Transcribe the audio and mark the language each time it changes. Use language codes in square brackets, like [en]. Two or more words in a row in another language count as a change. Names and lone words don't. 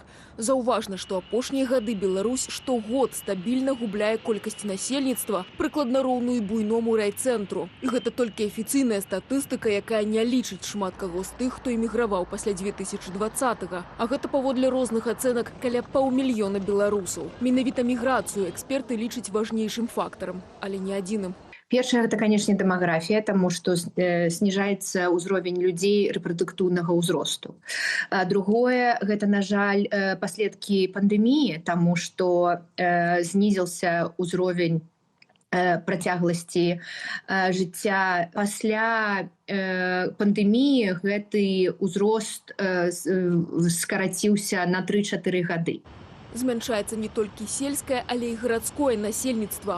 [be] Заўважна, што апошнія гады Беларусь штогод стабільна губляе колькасць насельніцтва, прыкладна роўную буйному райцэнтру. І гэта толькі афіцыйная статыстыка, якая не лічыць шмат каго з тых, хто эміграваў пасля 2020-го. А гэта паводле розных ацэнак каля паўмільёна беларусаў. Менавіта міграцыю эксперты лічаць важнейшым фактарам, але не адзіным. Першае, [ru] это, конечно, демография, тому что снижается уровень людей репродуктивного узросту. Другое, это, [be] на жаль, [ru] последки пандемии, тому что снизился уровень [be] працягласці жыцця. Пасля пандеміі гэты ўзрост скараціўся на 3-4 гады. Змяншаецца не толькі сельскае, але і гарадское насельніцтва.